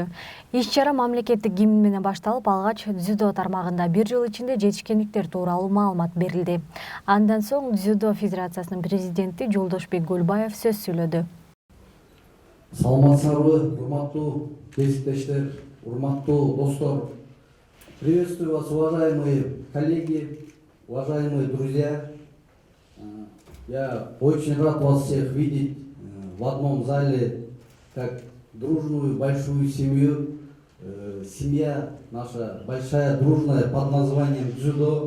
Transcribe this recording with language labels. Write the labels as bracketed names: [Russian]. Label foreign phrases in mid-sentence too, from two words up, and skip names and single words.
[Kyrgyz] Иш-чара мамлекеттик гимн менен башталып, алгач дзюдо тармагында бир жыл ичинде жетишкендиктер тууралуу маалымат берилди. Андан соң дзюдо федерациясынын президенти Жолдошбек Гөлбаев сөз сүйлөдү. Саламатсыздарбы, урматтуу кесиптештер, урматтуу достор. [Russian] Приветствую вас, уважаемые коллеги, уважаемые друзья. Я очень рад вас всех видеть в одном зале, как дружную большую семью. Семья наша большая, дружная, под названием дзюдо.